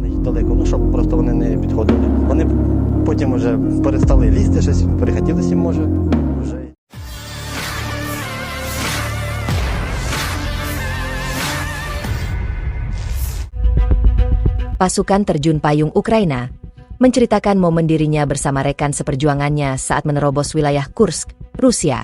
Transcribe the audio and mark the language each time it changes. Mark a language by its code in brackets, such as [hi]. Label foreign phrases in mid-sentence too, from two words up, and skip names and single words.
[uk] далеко, ну щоб просто вони не підходили. Вони потім вже перестали лізти, щось перехотілося їм може. Вже. [id] Pasukan terjun payung Ukraina menceritakan momen dirinya bersama rekan seperjuangannya saat menerobos wilayah Kursk, Rusia.